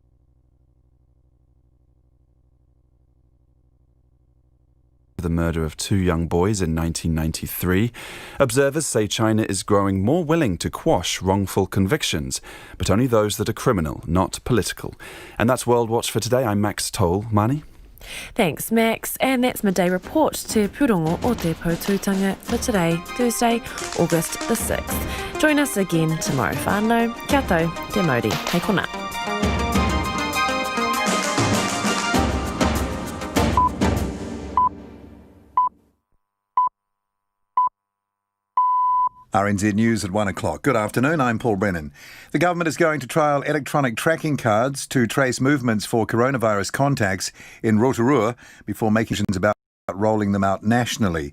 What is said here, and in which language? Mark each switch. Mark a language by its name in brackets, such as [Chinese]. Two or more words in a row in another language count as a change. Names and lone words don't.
[English] The murder of 2 young boys in 1993, observers say China is growing more willing to quash wrongful convictions, but only those that are criminal, not political. And that's World Watch for today. I'm Max Toll. Mani? Thanks, Max. And that's Midday Report Te Purongo o Te Potutanga for today, Thursday, August the 6th. Join us again tomorrow, whānau. [Māori] Kia tau, te mauri, hei kona. [English] RNZ News at 1 o'clock. Good afternoon, I'm Paul Brennan. The government is going to trial electronic tracking cards to trace movements for coronavirus contacts in Rotorua before making decisions about rolling them out nationally.